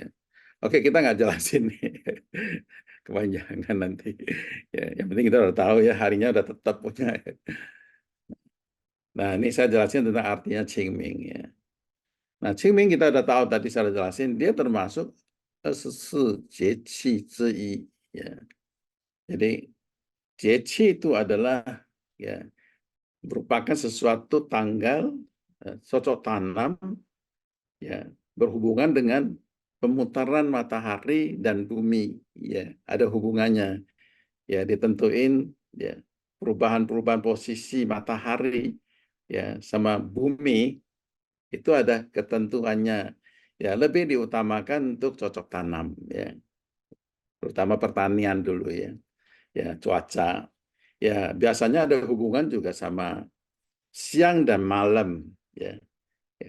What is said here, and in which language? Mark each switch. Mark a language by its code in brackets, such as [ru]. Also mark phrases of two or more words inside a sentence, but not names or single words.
[id] Oke, kita nggak jelasin nih. Kepanjangan nanti. Ya, yang penting kita udah tahu ya, harinya udah tetap punya. Nah, ini saya jelasin tentang artinya Qingming ya. Nah, Qingming kita udah tahu tadi saya jelasin, dia termasuk 24 [zh] 节气之一 [id] ya. Jadi 节气 itu adalah ya merupakan sesuatu tanggal cocok tanam ya berhubungan dengan pemutaran matahari dan bumi ya, ada hubungannya ya, ditentuin ya perubahan-perubahan posisi matahari ya sama bumi itu ada ketentuannya ya, lebih diutamakan untuk cocok tanam ya, terutama pertanian dulu ya, ya cuaca ya, biasanya ada hubungan juga sama siang dan malam ya, ya.